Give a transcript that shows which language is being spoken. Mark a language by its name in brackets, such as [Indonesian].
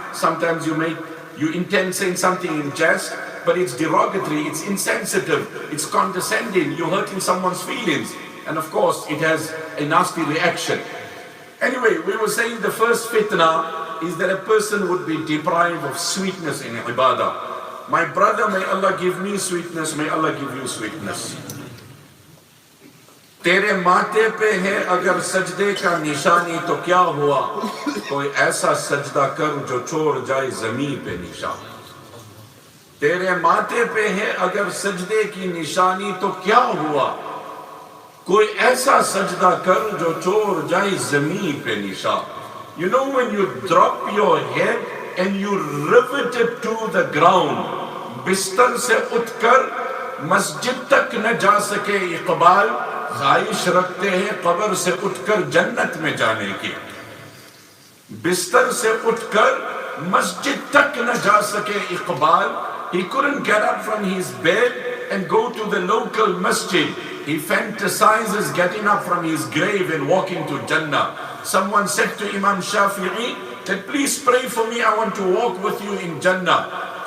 [English] Sometimes you intend saying something in jest, but it's derogatory, it's insensitive, it's condescending, you're hurting someone's feelings. And of course, it has a nasty reaction. Anyway, we were saying the first fitna is that a person would be deprived of sweetness in ibadah. My brother, may Allah give me sweetness, may Allah give you sweetness. [Hindi] तेरे माथे पे है अगर सजदे का निशानी तो क्या हुआ, कोई ऐसा सजदा कर जो छोड़ जाए ज़मीन पे निशान। तेरे माथे पे है अगर सजदे की निशानी तो क्या हुआ, कोई ऐसा सजदा कर जो छोड़ जाए ज़मीन पे निशान। [English] You know, when you drop your head and you rivet it to the ground, [Hindi] बिस्तर से उठकर मस्जिद तक न जा सके इकबाल, ख्वाहिश रखते हैं कब्र से उठकर जन्नत में जाने की। बिस्तर से उठकर मस्जिद तक न जा सके Iqbal, [English] he couldn't get up from his bed and go to the local masjid. He fantasizes getting up from his grave and walking to Jannah. Someone said to Imam Shafi'i that please pray for me, I want to walk with you in Jannah.